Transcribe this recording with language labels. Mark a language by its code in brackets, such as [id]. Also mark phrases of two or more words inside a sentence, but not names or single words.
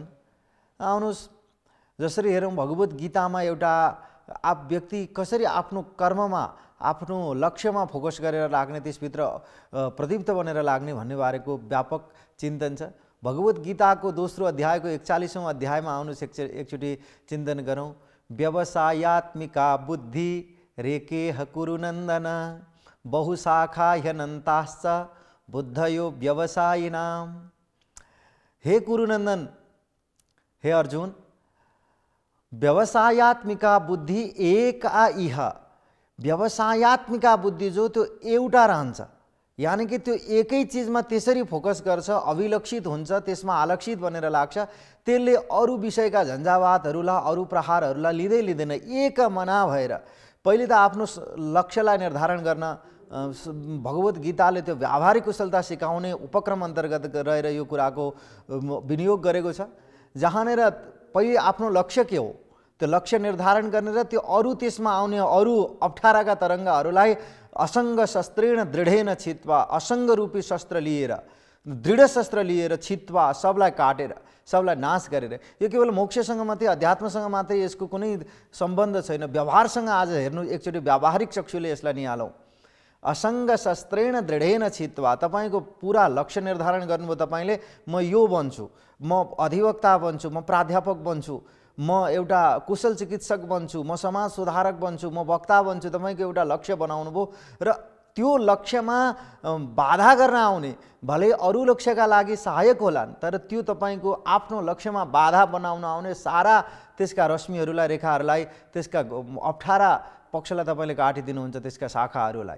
[ne] आउनुहोस् जसरी हेरौँ भगवत गीतामा एउटा व्यक्ति कसरी आफ्नो कर्ममा, आफ्नो लक्ष्यमा फोकस गरेर लाग्ने, त्यसभित्र प्रदीप्त बनेर लाग्ने भन्ने बारेको व्यापक चिन्तन छ। भगवत गीताको दोस्रो अध्यायको 41औं अध्यायमा आउनुहोस् एकचोटि चिन्तन गरौँ। [sa] व्यवसायात्मिका बुद्धि रेकेह कुरुनन्दन बहुशाखा ह्यनन्ताश्च बुद्धयो व्यवसायिनां। [ne] हे कुरुनन्दन, हे अर्जुन, [sa] व्यवसायात्मिका बुद्धि एक इह, व्यवसायात्मिका बुद्धि [ne] जो त्यो एउटा रहन्छ, यानि कि त्यो एकै चिजमा त्यसरी फोकस गर्छ, अभिलक्षित हुन्छ, त्यसमा आलक्षित बनेर लाग्छ, त्यसले अरू विषयका झन्झावातहरूलाई, अरू प्रहारहरूलाई लिँदैन। एक मना भएर पहिले त आफ्नो लक्ष्यलाई निर्धारण गर्न भगवत गीताले त्यो व्यावहारिक कुशलता सिकाउने उपक्रम अन्तर्गत रहेर यो कुराको विनियोग गरेको छ। जहाँनेर पहिले आफ्नो लक्ष्य के हो त्यो लक्ष्य निर्धारण गर्ने र त्यो अरू त्यसमा आउने अरू अप्ठ्याराका तरङ्गहरूलाई [sa] असङ्ग शस्त्रेण दृढेन छित्वा, [ne] असङ्ग रूपी शस्त्र लिएर, दृढ शस्त्र लिएर छित्वा, सबलाई काटेर, सबलाई नाश गरेर। यो केवल मोक्षसँग मात्रै, अध्यात्मसँग मात्रै यसको कुनै सम्बन्ध छैन। व्यवहारसँग आज हेर्नु, एकचोटि व्यावहारिक चक्षुले यसलाई निहालौँ। [sa] असङ्ग शस्त्रेण दृढेन छित्वा, [ne] तपाईँको पुरा लक्ष्य निर्धारण गर्नुभयो तपाईँले, म यो बन्छु, म अधिवक्ता बन्छु, म प्राध्यापक बन्छु, म एउटा कुशल चिकित्सक बन्छु, म समाज सुधारक बन्छु, म वक्ता बन्छु, तपाईँको एउटा लक्ष्य बनाउनु भयो र त्यो लक्ष्यमा बाधा गर्न आउने भले अरू लक्ष्यका लागि सहायक होलान्, तर त्यो तपाईँको आफ्नो लक्ष्यमा बाधा बनाउन आउने सारा त्यसका रश्मिहरूलाई, रेखाहरूलाई, त्यसका अप्ठ्यारा पक्षलाई तपाईँले काटिदिनुहुन्छ, त्यसका शाखाहरूलाई।